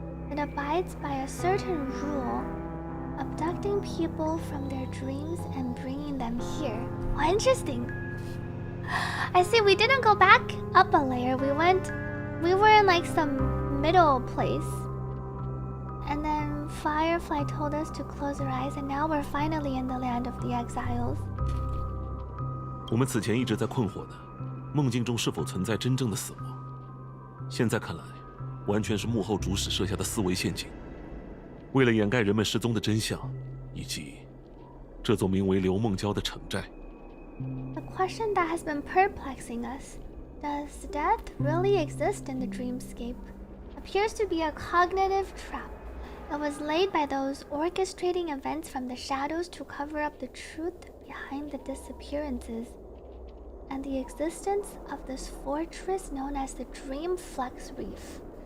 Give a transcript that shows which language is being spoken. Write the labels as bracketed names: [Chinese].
[English] It abides by a certain rule, abducting people from their dreams and bringing them here. Oh, interesting. I see we didn't go back up a layer. We were in like some middle place. And then Firefly told us to close our eyes, and now we're finally in the land of the exiles. [Chinese] 我们此前一直在困惑的，梦境中是否存在真正的死亡？现在看来，完全是幕后主使设下的思维陷阱，为了掩盖人们失踪的真相，以及这座名为刘梦娇的城寨。 [English] The question that has been perplexing us, does death really exist in the dreamscape, appears to be a cognitive trap. It was laid by those orchestrating events from the shadows to cover up the truth behind the disappearances and the existence of this fortress known as the Dreamflex Reef.